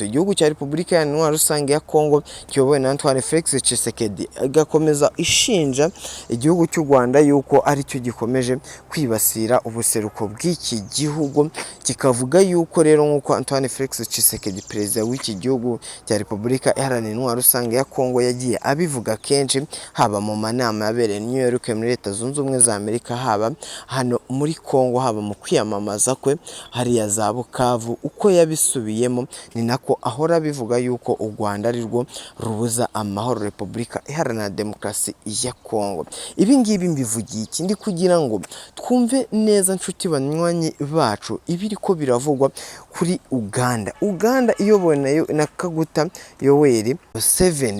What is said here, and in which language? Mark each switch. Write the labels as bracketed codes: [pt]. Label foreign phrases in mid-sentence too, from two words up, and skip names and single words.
[rw] Igihugu cya Repubulika ya Intwaro Rusange ya Kongo kiyobowe na Antoine Felix Tshisekedi agakomeza ishinja igihugu cy'u Rwanda yuko ari cyo gikomeje kwibasira ubuseruko bw'iki gihugu, kikavuga yuko rero nk'uko Antoine Felix Tshisekedi, perezida w'iki gihugu cya Repubulika Iharanira Intwaro Rusange ya Kongo, yagiye abivuga kenshi, haba mu manama yabereye New York muri Leta Zunze Ubumwe za Amerika, haba hano muri Kongo, haba mu kwiyamamaza kwe hariya za Bukavu. Uko yabisubiyemo ni nako ahora bivuga yuko u Rwanda ari rwo rubuza amahoro Repubulika Iharanira Demokarasi ya Kongo. Ibi ngibi mbivugiye iki? Ndi kugira ngo twumve neza nshuti banywanyi bacu ibiri ko biravugwa kuri Uganda iyobowe na Kaguta Yoweri Museveni.